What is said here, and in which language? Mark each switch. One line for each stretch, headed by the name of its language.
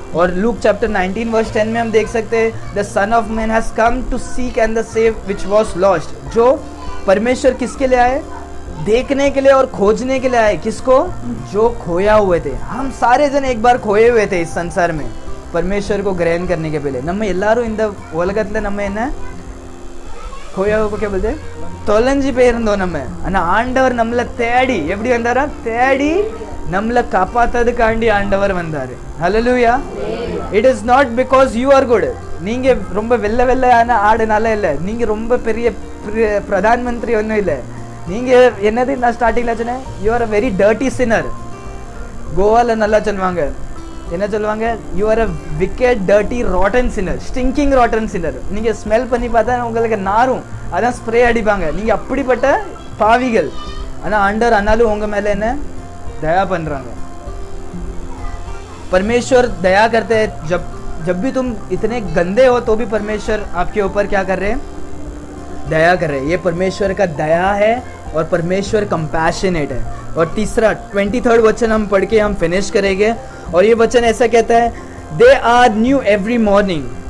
Hindi: और Luke chapter 19 verse 10 में हम देख सकते हैं
English: The son of man has come to seek and the save which was lost.
Hindi: जो परमेश्वर किसके लिए आए? देखने के लिए और खोजने के लिए आए. किसको? जो खोया हुए थे. हम सारे जन एक बार खोए हुए थे इस संसार में, परमेश्वर को ग्रहण करने के पहले.
Tamil: நம்ம எல்லாரும் இந்த உலகத்துல நம்ம என்ன கோயாவுக்கு
Hindi: क्या बोलते
Tamil: தொலைஞ்சு போயிருந்தோம் நம்ம. ஆனா ஆண்டவர் நம்மளை தேடி எப்படி வந்தாரா? தேடி நம்மளை காப்பாத்ததுக்காண்டி ஆண்டவர் வந்தாரு. ஹல்லேலூயா.
English: It is not because you are good.
Tamil: நீங்க ரொம்ப வெள்ளையான ஆடுனால இல்லை, நீங்க ரொம்ப பெரிய பிரதான் மந்திரி ஒன்றும் இல்லை. நீங்க என்னது நான் ஸ்டார்டிங்ல சொன்னேன்,
English: You are a very dirty sinner.
Tamil: கோவால நல்லா சொல்லுவாங்க, என்ன சொல்லுவாங்க?
English: you are a wicked dirty rotten sinner,
Tamil: stinking rotten சின்னர். நீங்க ஸ்மெல் பண்ணி பார்த்தா உங்களுக்கு நாரும், அதான் ஸ்ப்ரே அடிப்பாங்க. நீங்க அப்படிப்பட்ட பாவிகள். ஆனால் ஆண்டவர் ஆனாலும் உங்க மேல என்ன
Hindi: दया बन रहा है. परमेश्वर दया करते हैं. जब भी तुम इतने गंदे हो तो भी परमेश्वर आपके ऊपर क्या कर रहे हैं? दया कर रहे हैं. ये परमेश्वर का दया है और परमेश्वर कंपैशनेट है. और तीसरा 23rd वचन हम पढ़ के हम फिनिश करेंगे. और ये वचन ऐसा कहता है,
English: They are new every morning.